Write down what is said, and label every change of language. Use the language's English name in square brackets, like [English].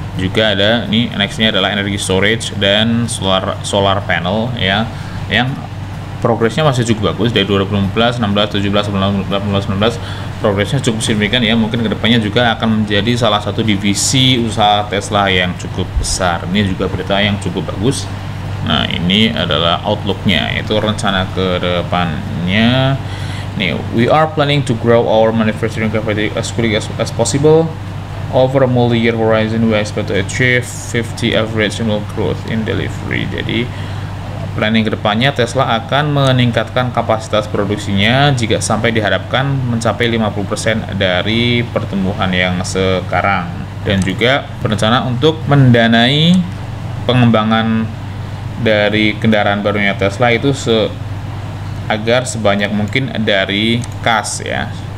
[Indonesian] Juga ada nih, nextnya adalah energy storage dan solar panel ya, yang progresnya masih cukup bagus dari 2015, 16, 17, 18, 19 progresnya cukup signifikan ya. Mungkin kedepannya juga akan menjadi salah satu divisi usaha Tesla yang cukup besar. Ini juga berita yang cukup bagus. Nah, ini adalah outlooknya, itu rencana ke depannya. [English] Nih, we are planning to grow our manufacturing capacity as quickly as possible. Over a multi-year horizon, we expect to achieve 50 average annual growth in delivery. [Indonesian] Jadi, planning kedepannya Tesla akan meningkatkan kapasitas produksinya jika sampai diharapkan mencapai 50% dari pertumbuhan yang sekarang. Dan juga berencana untuk mendanai pengembangan dari kendaraan barunya Tesla itu agar sebanyak mungkin dari kas ya.